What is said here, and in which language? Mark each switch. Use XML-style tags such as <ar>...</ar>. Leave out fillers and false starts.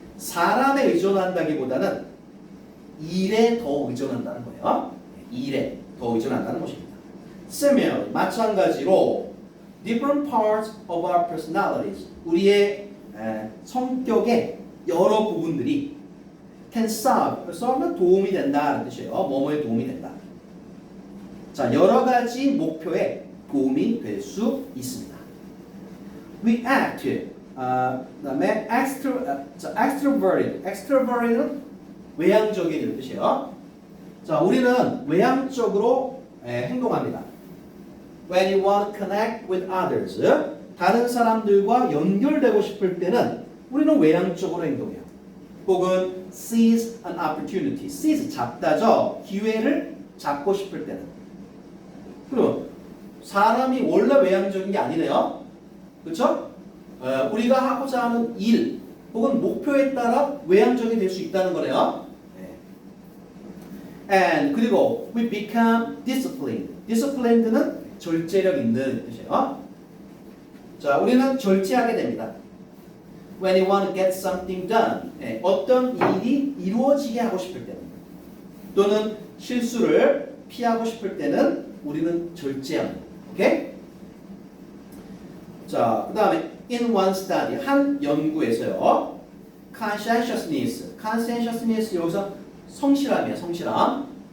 <ko>사람에 의존한다기보다는 일에 더 의존한다는 거예요. 일에 더 의존한다는 것입니다.</ko> <en>Similarly,</en> <ko>마찬가지로</ko> <en>different parts of our personalities,</en> <ko>우리의 성격의 여러 부분들이</ko> <en>can serve.</en> <ko>serve는 도움이 된다는 뜻이에요. 뭐뭐에 도움이 된다. 자, 여러 가지 목표에 도움이 될 수 있습니다.</ko> <en>We act.</en> <ko>그다음에 extroverted. extroverted는 외향적인 이런 뜻이에요. 자, 우리는 외향적으로 행동합니다.</ko> <en>When you want to connect with others,</en> <ko>다른 사람들과 연결되고 싶을 때는 우리는 외향적으로 행동해요.</ko> <en>혹은 seize an opportunity.</en> <ko>seize 잡다죠. 기회를 잡고 싶을 때는. 그럼 사람이 원래 외향적인 게 아니네요. 그렇죠? 우리가 하고자 하는 일 혹은 목표에 따라 외향적이 될 수 있다는 거네요.</ko> <en>And</en> <ko>그리고</ko> <en>we become disciplined.</en> <ko>disciplined는 절제력 있는 뜻이에요. 자, 우리는 절제하게 됩니다.</ko> <en>When you want to get something done.</en> <ko>어떤 일이 이루어지게 하고 싶을 때는 또는 실수를 피하고 싶을 때는 우리는 절제합니다. 오케이? 자, 그 다음에</ko> <en>in one study</en> <ko>한 연구에서요. conscientiousness. conscientiousness 여기서 성실함이에요. 성실함.</ko>